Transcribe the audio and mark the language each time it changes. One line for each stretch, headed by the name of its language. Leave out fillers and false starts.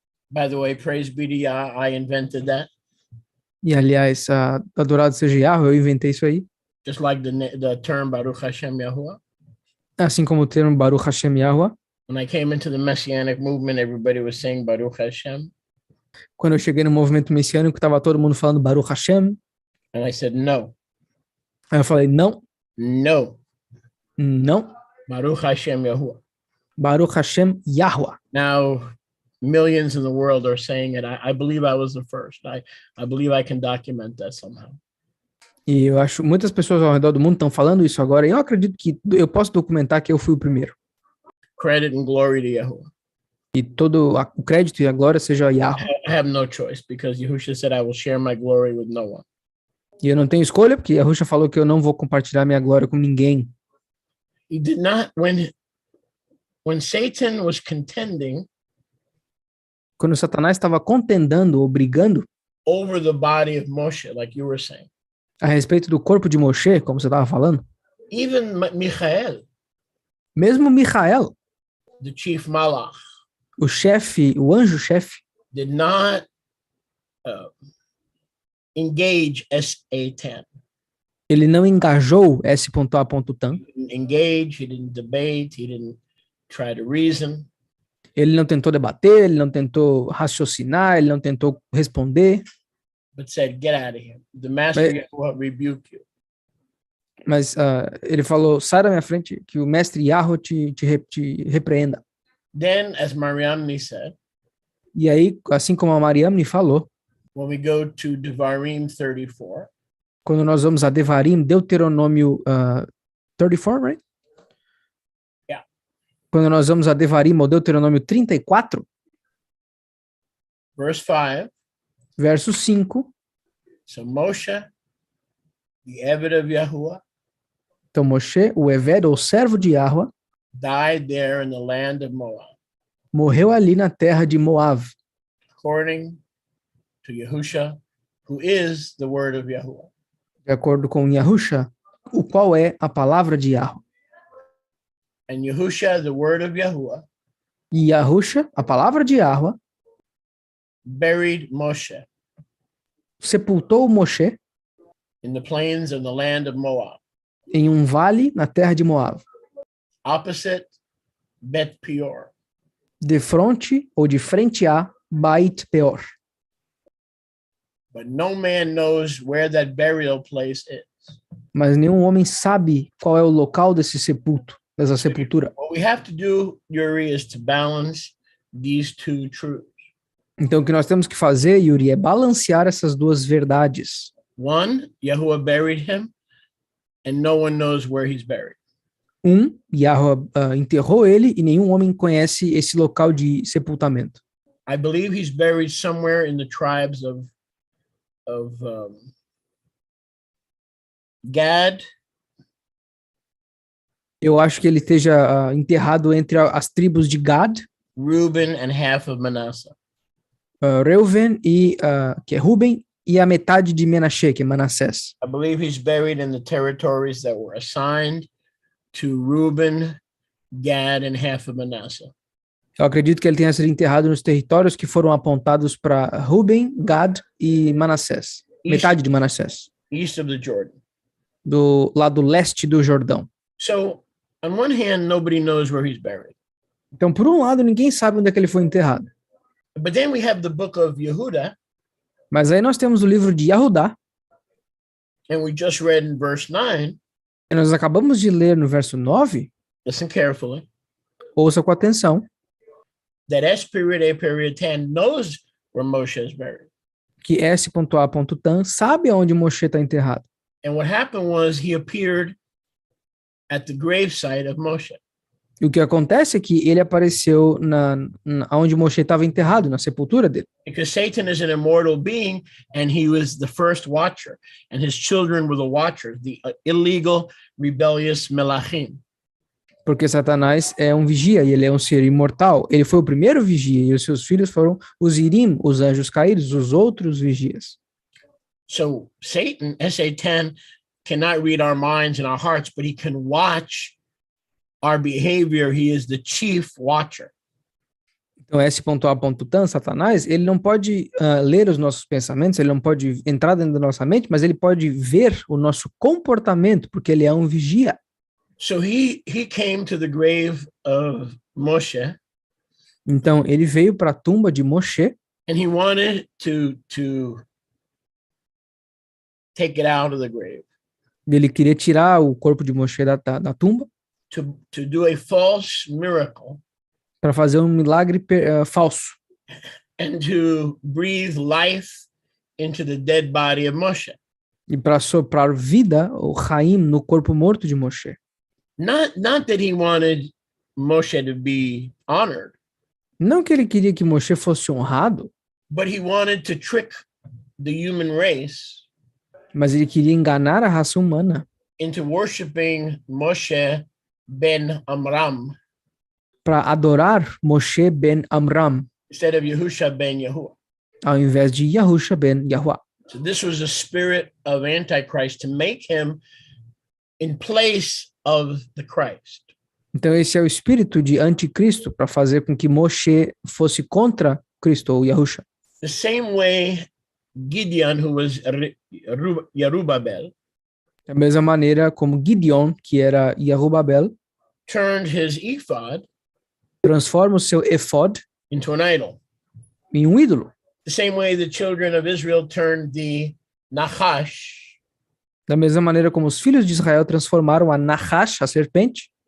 English: by the way, praise be to Yah, I invented that.
Portuguese: e aliás, adorado seja Yahweh, eu inventei isso aí.
English: Just like the term Baruch Hashem Yahuwah.
Portuguese: Assim como o termo Baruch Hashem Yahweh.
English: When I came into the Messianic movement, everybody was saying Baruch Hashem.
Portuguese: Quando eu cheguei no movimento messiânico, estava todo mundo falando Baruch Hashem.
English: And I said, no.
Portuguese: Aí eu falei, não.
English: No.
Portuguese: Não.
Hebrew: Baruch Hashem Yahuwah. Baruch Hashem Yahweh.
English: Now, millions in the world are saying it. I believe I was the first. I believe I can document that somehow.
Portuguese: E eu acho muitas pessoas ao redor do mundo estão falando isso agora, e eu acredito que eu posso documentar que eu fui o primeiro.
English: Credit and glory to Yahuwah.
Portuguese: E todo o crédito e a glória seja a Yahweh.
English: I have no choice because Yahushua said I will share my glory with no one.
Portuguese: E eu não tenho escolha, porque Yahushua falou que eu não vou compartilhar minha glória com ninguém.
English: He did not, when Satan was contending,
Portuguese: quando Satanás estava contendendo ou brigando
English: over the body of Moshe, like you were saying,
Portuguese: a respeito do corpo de Moshe, como você estava falando,
English: even Michael,
Portuguese: mesmo Michael,
English: the chief malach,
Portuguese: o chefe, o anjo-chefe,
English: did not engage SA10.
Portuguese: Ele não engajou S.A. Tan.
English: He didn't engage, he didn't debate, he didn't try to reason.
Portuguese: Ele não tentou debater, ele não tentou raciocinar, ele não tentou responder.
English: But said, get out of here. The master will rebuke you.
Portuguese: Mas ele falou, sai da minha frente, que o mestre Yahweh te repreenda.
English: Then, as Mariamne said,
Portuguese: e aí, assim como a Mariamne falou,
English: when we go to Devarim 34,
Portuguese: quando nós vamos a Devarim, Deuteronômio 34,
English: right? Yeah.
Portuguese: Quando nós vamos a Devarim, ou Deuteronômio 34,
English: verse 5,
Portuguese: verso 5.
English: So Moshe, the Eved of Yahuwah,
Portuguese: então Moshe, o Eved, ou servo de Yahweh,
English: died there in the land of Moab.
Portuguese: morreu ali na terra de Moab,
English: according to Yahusha, who is the word of Yahuwah.
Portuguese: de acordo com Yahusha, o qual é a palavra de Yahweh.
English: And Yahusha, the word of Yahuwah,
Portuguese: E Yahusha, a palavra de Yahweh,
English: buried Moshe
Portuguese: sepultou Moshe
English: in the plains of the land of Moab,
Portuguese: em um vale na terra de Moab,
English: opposite Bet Peor.
Portuguese: de fronte ou de frente a Bait Peor.
English: But no man knows where that burial place is.
Portuguese: Mas nenhum homem sabe qual é o local dessa sepultura.
English: What we have to do, Yuri, is to balance these two truths.
Portuguese: Então, o que nós temos que fazer, Yuri, é balancear essas duas verdades.
English: One, Yahuwah buried him, and no one knows where he's buried.
Portuguese: Yahweh enterrou ele e nenhum homem conhece esse local de sepultamento.
English: I believe he's buried somewhere in the tribes of Gad,
Portuguese: Eu acho que ele esteja enterrado entre as tribos de Gad,
English: Reuben, and half of Manasseh.
Portuguese: Reuven, que é Ruben, e a metade de Menashe, que é Manassés.
English: I believe he's buried in the territories that were assigned to Reuben, Gad, and half of Manasseh.
Portuguese: Eu acredito que ele tenha sido enterrado nos territórios que foram apontados para Ruben, Gad e Manassés. Metade de Manassés.
English: East of the Jordan.
Portuguese: Do lado leste do Jordão.
English: So, on one hand, nobody knows where he's buried.
Portuguese: Então, por um lado, ninguém sabe onde é que ele foi enterrado.
English: But then we have the book of Yehuda,
Portuguese: Mas aí nós temos o livro de Yahudá,
English: and we just read in verse 9.
Portuguese: e nós acabamos de ler no verso 9,
English: Listen carefully.
Portuguese: ouça com atenção,
English: That S.A.10 knows where Moshe is buried.
Portuguese: que S.A.tan sabe onde Moshe está enterrado.
English: And what happened was he appeared at the gravesite of Moshe.
Portuguese: E o que acontece é que ele apareceu onde Moshe estava enterrado, na sepultura dele.
English: Because Satan is an immortal being, and he was the first watcher, and his children were the watchers, the illegal, rebellious Melachim.
Portuguese: Porque Satanás é um vigia e ele é um ser imortal. Ele foi o primeiro vigia e os seus filhos foram os Irim, os anjos caídos, os outros vigias.
English: So Satan, S.A.10, cannot read our minds and our hearts, but he can watch our behavior. He is the chief watcher.
Portuguese: Então, S.A.tan, Satanás, ele não pode ler os nossos pensamentos, ele não pode entrar dentro da nossa mente, mas ele pode ver o nosso comportamento, porque ele é um vigia.
English: So he came to the grave of Moshe.
Portuguese: Então, ele veio para a tumba de Moshe.
English: And he wanted to take it out of the grave.
Portuguese: Ele queria tirar o corpo de Moshe da tumba.
English: To do a false miracle.
Portuguese: Para fazer um milagre falso.
English: And to breathe life into the dead body of Moshe.
Portuguese: E para soprar vida, o Chaim, no corpo morto de Moshe.
English: Not that he wanted Moshe to be honored.
Portuguese: Não que ele queria que Moshe fosse honrado.
English: But he wanted to trick the human race.
Portuguese: Mas ele queria enganar a raça humana.
English: Into worshiping Moshe ben Amram.
Portuguese: Para adorar Moshe ben Amram.
English: Instead of Yahusha ben Yahuwah.
Portuguese: Ao invés de Yahusha ben Yahuwah.
English: So this was a spirit of Antichrist to make him in place of the Christ.
Portuguese: Então esse é o espírito de anticristo para fazer com que Moshe fosse contra Cristo ou Yahusha.
English: The same way Gideon, who was Yerubabel,
Portuguese: da mesma maneira como Gideon, que era Yerubabel,
English: turned his ephod,
Portuguese: transforma o seu efod
English: into an idol.
Portuguese: Em um ídolo.
English: The same way the children of Israel turned the Nachash.
Portuguese: Da mesma maneira como os filhos de Israel transformaram a Nachash, a serpente,